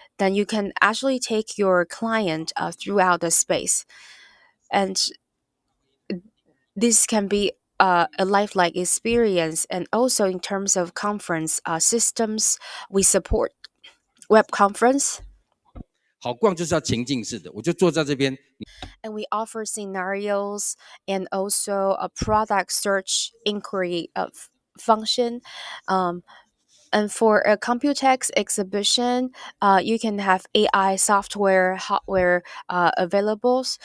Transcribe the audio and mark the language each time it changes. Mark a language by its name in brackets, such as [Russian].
[English] Then you can actually take your client throughout the space, and this can be a lifelike experience. And also in terms of conference systems, we support web conference. [Chinese] 好逛就是要情境式的，我就坐在这边。 [English] And we offer scenarios and also a product search inquiry of function. And for a Computex exhibition, you can have AI software, hardware available.